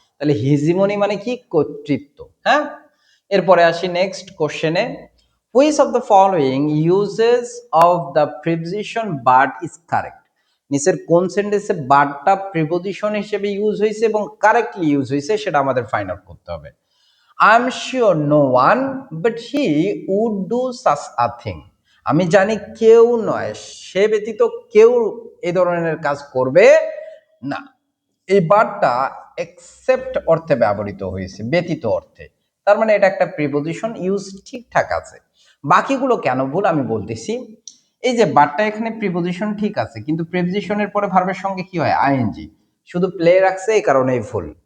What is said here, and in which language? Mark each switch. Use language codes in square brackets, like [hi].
[bn] তাহলে হিজিমনি মানে কি? কর্তৃত্ব। হ্যাঁ, এরপরে আসি নেক্সট কোশ্চেনে। [en] Which of the following uses of the preposition but is correct? [bn] নিচের কোন সেন্টেন্সে বাটটা প্রিপোজিশন হিসেবে ইউজ হয়েছে এবং কারেক্টলি ইউজ হয়েছে সেটা আমাদের ফাইন্ড আউট করতে হবে। [en] I'm sure no one but he would do such a thing. [bn] আমি জানি কেউ নয়, সে ব্যতীত কেউ এই ধরনের কাজ করবে না। এই বারটা এক্সেপ্ট অর্থে ব্যবহৃত হয়েছে, ব্যতীত অর্থে। তার মানে এটা একটা প্রিপোজিশন, ইউজ ঠিকঠাক আছে। বাকিগুলো কেন ভুল আমি বলতেছি। এই যে বাটটা এখানে প্রিপোজিশন ঠিক আছে, কিন্তু প্রিপোজিশনের পরে ভার্বের সঙ্গে কি হয়, আইএনজি, শুধু প্লে রাখছে, এই কারণেই ভুল।